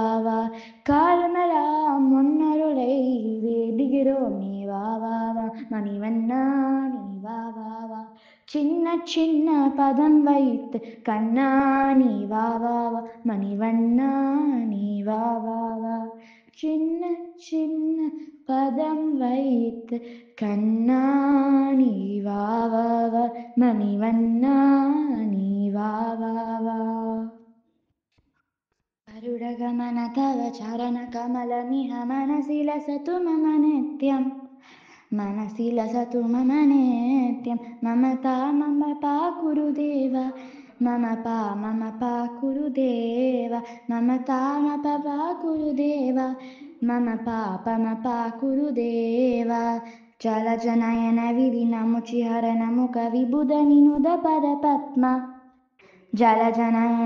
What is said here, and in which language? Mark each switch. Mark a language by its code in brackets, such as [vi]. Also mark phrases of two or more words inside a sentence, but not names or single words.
[ta] வா காலமெல்லாம் முன்னருளை வேண்டுகிறோம் நீ வா வா வா மணிவண்ணா நீ வா வா வா சின்ன சின்ன பதம் வைத்து கண்ணா நீ வா வா வா மணிவண்ணா நீ வா வா வா சின்ன சின்ன பதம் வைத்து கண்ணா நீ வா வா வா மணிவண்ணா நீ வா வா வா [sa] गरुडगमन तव चरणकमलमिह मनसि लसतु मम नित्यं मनसि लसतु मम नित्यं ममता मम पाकुरुदेव मम पाकुरुदेव ममता मम पाकुरुदेव मम पाकुरुदेव जलजनयन विधिनमुचिहरनमुख विबुधविनुद पदपद्मा जलजनयन